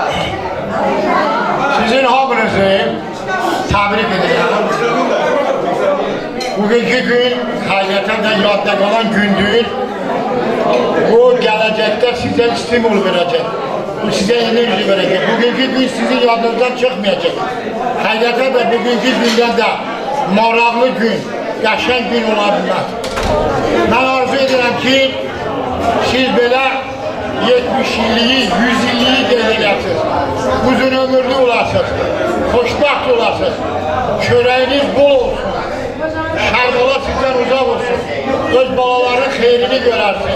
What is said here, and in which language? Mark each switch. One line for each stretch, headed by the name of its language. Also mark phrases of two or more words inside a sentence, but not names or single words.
Azerbaijani: Sizin hamınızı tebrik ederim. Bugünkü gün hakikaten de yadda kalan gündür. Bu gelecekte size stimul verecek. Bu size enerji verecek. Bugünkü gün sizin yadınızdan çıkmayacak. Hakikaten de bugünkü günden de maraqlı gün, qəşəng gün ola bilməz. Mən arzu edirəm ki, siz belə 70 illiyi, 100 illiyi qeyd edəsiniz. Uzun ömürlü olasınız, xoşbəxt olasınız, çörəyiniz bol olsun, şərbala sizdən uzaq olsun, öz balaların xeyrini görərsiniz.